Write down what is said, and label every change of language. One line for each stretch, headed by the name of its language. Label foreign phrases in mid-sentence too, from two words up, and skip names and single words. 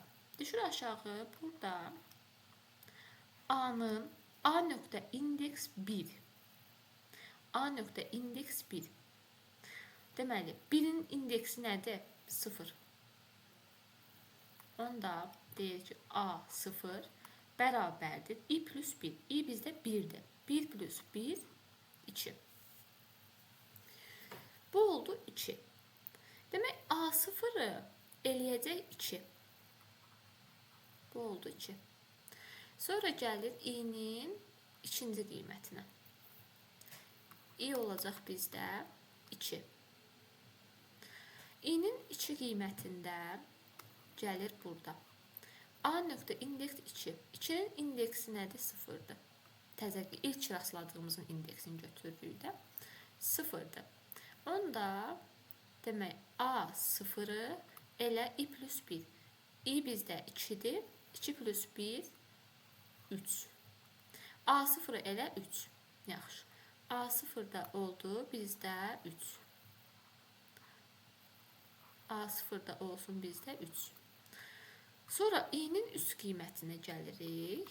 Azerbaijani: Düşür aşağı burada A'nın A nöqtə indeks 1. A nöqtə indeks 1. Deməli, 1'in indeksi nədir? 0. Onda deyir ki, A 0 bərabərdir I plus 1. I bizdə 1'dir. 1 plus 1, 2. Bu oldu 2. Demək A0'ı eləyəcək 2. Bu oldu 2. Sonra gəlir İ'nin ikinci qiymətinə. I olacaq bizdə 2. İ'nin 2 qiymətində gəlir burada. A nöqtə indeks 2. 2'nin indeksi nədir? 0'dır. təzə ilk rastladığımızın indeksini götürürük də 0-dır. Onda demək A sıfırı elə i plus 1. i bizdə 2-dir. 2 plus 1 3. A sıfırı elə 3. Yaxşı. A sıfırda oldu bizdə 3. A sıfırda olsun bizdə 3. Sonra i-nin üst qiymətinə gəlirik.